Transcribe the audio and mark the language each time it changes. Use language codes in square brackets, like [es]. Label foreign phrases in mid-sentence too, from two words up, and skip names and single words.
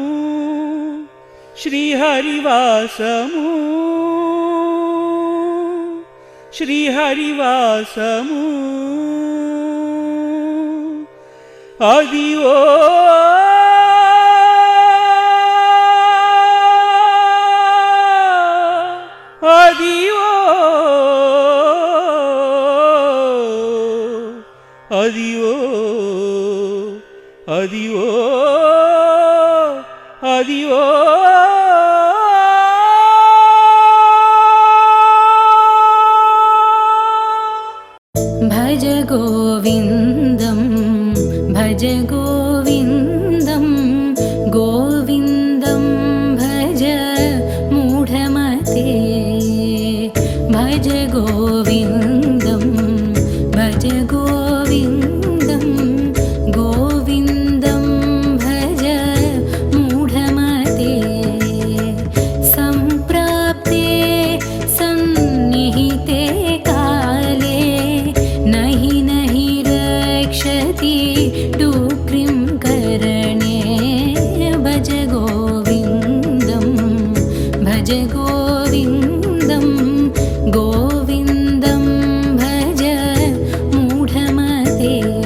[te] శ్రీహరివాసము శ్రీహరివాసము అదివో అదివో అదివో అదివో అదివో [sa] భజ గోవిందం భజ గోవిందం గోవిందం భజ మూఢమతే భజ గోవిందం భజ గోవిందం గోవిందం భజ మూఢమతే సంప్రాప్తే సన్నిహితే కాలే నహి నహి రక్షతి డూక్రిం కరణే భజ గోవిందం భజ గోవిందం గోవిందం భజ మూఢమతే